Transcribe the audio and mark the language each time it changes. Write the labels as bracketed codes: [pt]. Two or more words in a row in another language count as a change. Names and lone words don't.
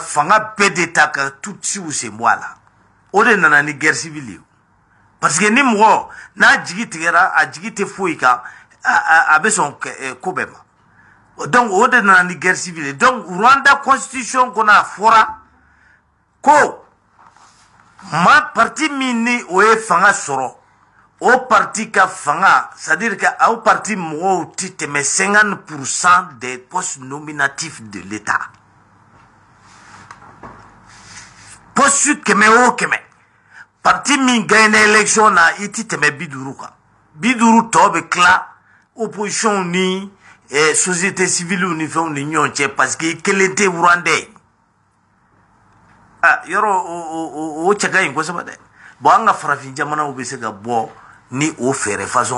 [bm] fanga bɛɛ de ta ka Tutsiw sen bɔ a la o de nana ni [fr] guerre civile [bm] ye parce que ni mɔgɔ n'a jigi tigɛra a jigi tɛ foyi kan a bɛ sɔn ko bɛɛ ma donc o de nana ni [fr] guerre civile donc [bm] Rwanda constitution kɔnɔ a fɔra ko parti min ni o ye fanga sɔrɔ o parti ka fanga [fr] c'est à dire que [bm] o parti mɔgɔw tɛ tɛmɛ 50% [fr] des postes nominatifs de l'État [bm] poste 100 o 100 parti min gagne élection na i tɛ tɛmɛ 50 kan 50 tɔ bɛ tila opposition ni [fr] société civile [bm] ni fɛnw ni ɲɔgɔn cɛ [fr] parce que [bm] kelen tɛ Rwandais yɔrɔ o cɛ ka ɲi kosɛbɛ dɛ bon an ka farafin jamanaw bɛ se ka bɔ ni o fɛɛrɛ façon